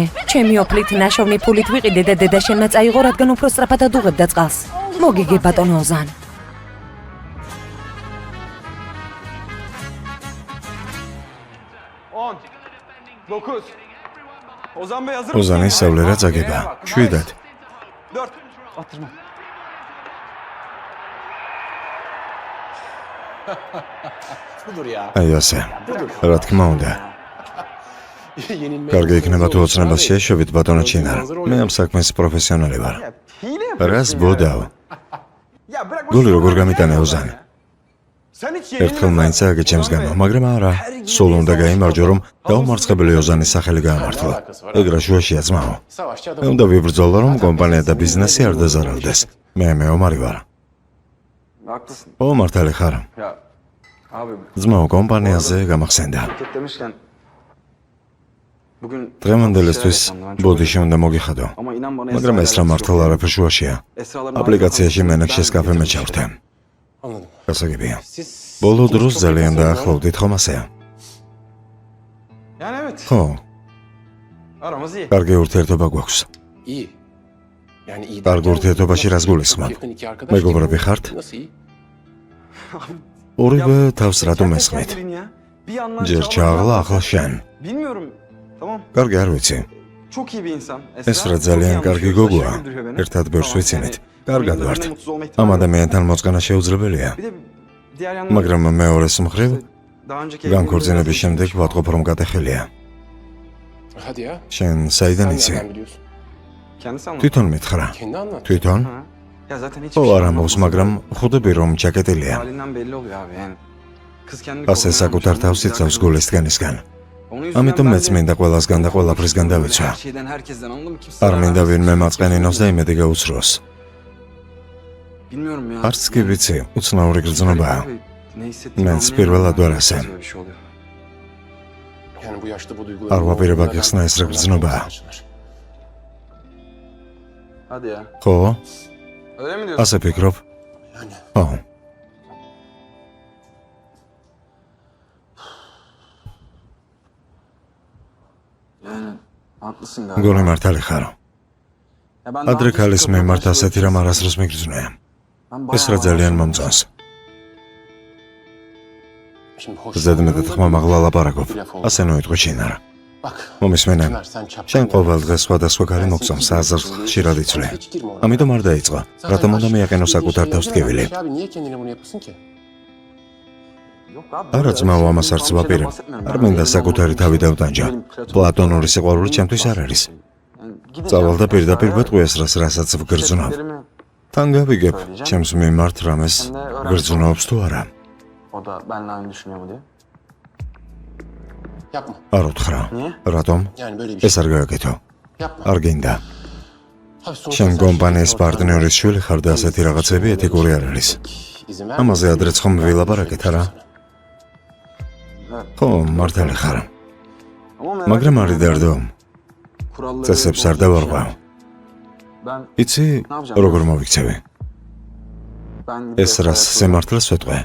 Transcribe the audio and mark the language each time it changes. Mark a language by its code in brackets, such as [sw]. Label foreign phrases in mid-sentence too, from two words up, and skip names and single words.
[ka] ჩემი ოფლით ნაშოვნი ფულით ვიყიდე და დედა შენმა წაიღო, რადგან უფრო სწრაფად უღებდა წყალს. მოგიგე ბატონო ოზან. [tr] 10 9 Ozan Bey hazır [ka] ოზანის სავლერა წაგება. 7 [tr] 4 Attırma. budur ya. [ka] აი ასე. რა თქმა უნდა. [tr] Yenilmeye [ka] კარგი იქნება თუ ოცნებას შეეშვებით ბატონო ჩინარ. მე ამ საქმის პროფესიონალი ვარ. [tr] Ya hile yapıyorsun [ka] რას [tr] ya. [ka] ბოდავ? [tr] Ya bırak bu [ka] გული [tr] işi. [ka] როგორ გამიტანე ოზანი? [tr] Sen hiç [ka] ერთხელ მაინც ააგე ჩემს გამო, მაგრამ არა. სულ უნდა გაიმარჯო, რომ დაუმარცხებელი ოზანის სახელი გაამართლა. ეგ რა შუაშია ძმაო. [tr] savaşçı [ka] მე [tr] adam. [ka] უნდა ვიბრძოლო, რომ კომპანია და ბიზნესი არ დაზარალდეს. მე მეომარი ვარ. [tr] Haklısın. [ka] ო მართალი ხარ? [tr] Ya abi [ka] ძმაო, კომპანიაზე გამახსენდა. [tr] hareket demişken bugün [ka] დღევანდელისთვის ბოდიში უნდა მოგიხადო. [tr] ama inan bana [ka] მაგრამ ეს რა მართლა არაფერ შუაშია. აპლიკაციაში მენექშეს კაფე მეჩავდე. [tr] Anladım. [ka] გასაგებია. [tr] Siz [ka] ბოლო დროს ძალიან დაახლოვდით ხომ ასეა? [tr] Yani evet. [ka] ხო, [tr] Aramız iyi. [ka] კარგი ურთიერთობა გვაქვს. [tr] iyi. Yani iyi. [ka] კარგ ურთიერთობაში რას გულისხმობ? [tr] Yakın iki arkadaş [ka] მეგობრები [tr] gibi. [ka] ხართ? [tr] Nasıl iyi? [ka] ორივე თავს რატო [tr] Teker [ka] მესხმით? [tr] teker bilin ya. Bir yandan [ka] ჯერ [tr] Çağla, [ka] ჩაღლა, ახლა შენ. [tr] Bilmiyorum. Tamam. [ka] კარგი არ ვიცი. [tr] Çok iyi bir insan. [ka] ეს რა ძალიან კარგი გოგოა. ერთად ბევრს ვიცინით. კარგად ვართ. ამ ადამიანთან მოწყანა შეუძლებელია. [tr] Bir de diğer yandan [ka] მაგრამ მეორეს მხრივ, [tr] daha önceki [ka] განქორწინების შემდეგ ვატყობ რომ გატეხელია. [tr] Hadi ya. [ka] შენ საიდან [tr] Sen [ka] იცი? [tr] nereden biliyorsun? Kendisi anlattı. [ka] თვითონ მითხრა. [tr] Kendi anlat. [ka] თვითონ? [tr] Ha. Ya zaten hiç [ka] ხო, არ ამბობს, მაგრამ ხვდები რომ ჩაკეტილია. [tr] halinden belli oluyor abi yani. Kız kendini [ka] ასე საკუთარ თავს იცავს გულის დგენისგან. ამიტომ მეც მინდა ყველასგან და ყველაფრისგან დავიცვა. [tr] Her şeyden herkesten anladın mı? Kimse [ka] არ მინდა ვინმე მაწყენინოს და იმედი გაუცროს. [tr] Bilmiyorum ya. [ka] არც კი ვიცი, უცნაური გრძნობაა. [tr] Abi, ne hissettiğimi [az] Mən [tr] anlayamıyorum. [ka] პირველად ვარ ასე. [tr] Böyle bir şey oluyor. Yani bu yaşta bu duyguları... [ka] არ ვაპირებ აგიხსნა ეს რა გრძნობაა. [tr] Hadi ya. [ka] ხო? [tr] Öyle mi diyorsun? [ka] ასე ფიქრობ? [tr] Yani [ka] ხო. [tr] Yani haklısın galiba. [ka] გონი მართალი ხარ. [tr] Ya ben [ka] ადრე [tr] daha [ka] ქალის [tr] önce [ka] მიმართ [tr] röportajda [ka] ასეთი რამ არასდროს მიგრძნია. [tr] ben [ka] ეს [tr] bayağı [ka] რა ძალიან [tr] bayağı [ka] მომწონს. [tr] şimdi hoş... [ka] ზედმეტად ხმა მაღლა ლაპარაკობ. [tr] Bir laf oldu. [ka] ასე ნოიტყვი ჩინარა. [tr] Bak. [ka] მომისმენე. [tr] Çınar, sen çapkın [ka] შენ [tr] ya. [ka] ყოველ დღე სხვადასხვა ქალი მოგწონს, აზრს ხშირად იცვლე. ამიტომ არ დაიწყო. რატომ უნდა მიაყენო საკუთარ თავს ტკივილი? [tr] Abi niye kendine bunu yapıyorsun ki? Yok abi. [ka] არა ძმაო, ამას არც ვაპირებ. არ მინდა საკუთარი თავი დავტანჯო. პლატონური სიყვარული ჩემთვის არ არის. წავალ და პირდაპირ ვეტყვი ეს რას, რასაც ვგრძნობ. თან გავიგებ, ჩემს მიმართ რამეს გრძნობს თუ არა. [tr] O da benimle aynı düşünüyor mu diye. Yapma. [ka] არ უთხრა. [tr] Niye? [ka] რატომ? [tr] Yani böyle bir şey. [ka] ეს არ გააკეთო. [tr] Yapma. [ka] არ გინდა. [tr] Abi sonuçta [ka] შენ [tr] sen [ka] კომპანიის [tr] şimdi [ka] პარტნიორის შვილი ხარ და ასეთი რაღაცები ეთიკური არ არის. [tr] izin ver. [ka] ამაზე ადრეც ხომ ვილაპარაკეთ არა? ხო, მართალი ხარ. [tr] Ama merak [ka] მაგრამ [tr] etme, [ka] არ იდარდო. [tr] kuralları [ka] წესებს არ დავარღვევ. [tr] Ben [ka] იცი, როგორ მოვიქცევი? [tr] ben [ka] ეს რას სიმართლეს ვეტყვი.